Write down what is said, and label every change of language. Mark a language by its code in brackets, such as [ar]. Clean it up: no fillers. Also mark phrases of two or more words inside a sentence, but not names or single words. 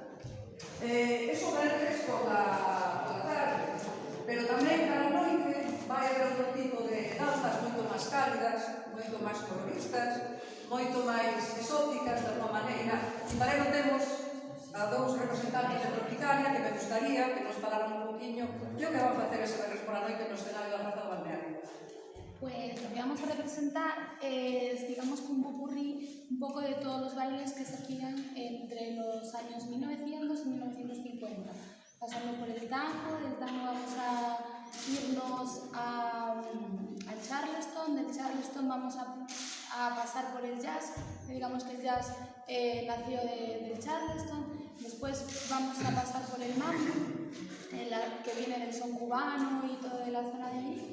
[gl] Eso verdes pola tarde, pero tamén cada noite vai haber outro tipo de danzas moito máis cálidas, moito máis coloristas, moito máis exóticas de alguma maneira. E para ello temos a dous representantes de Tropicana que me gustaría que nos falaran un poquinho que o que van facer ese verres pola noite no escenario da Raza do Balneario. [es] Pues lo que vamos a representar es, digamos, un popurrí un poco de todos los bailes que se hacían entre los años 1900 y 1950, pasando por el tango. Del tango vamos a irnos al Charleston, del Charleston vamos a pasar por el jazz, digamos que el jazz nació del Charleston, después vamos a pasar por el mambo, que viene del son cubano y todo de la zona de ahí.